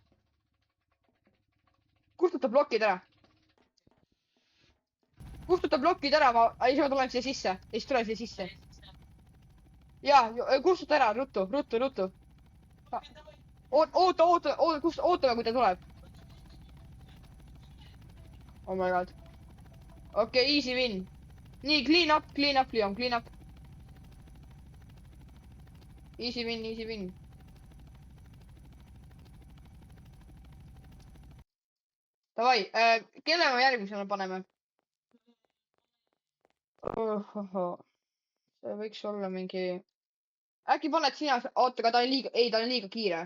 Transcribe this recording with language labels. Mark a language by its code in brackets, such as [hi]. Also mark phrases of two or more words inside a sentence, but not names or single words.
[et] kustuta plokid ära. siis ma tulen siia sisse. ja siis tulen siia sisse. jaa, kustuta ära, ruttu. ootame, kui ta tuleb. [en] Oh my god. okei, easy win. nii, clean up, Leon, clean up. Easy win. [et] Davai, kelle me järgmisena paneme? see võiks olla mingi... äkki paned sina... oota, aga ta on liiga kiire.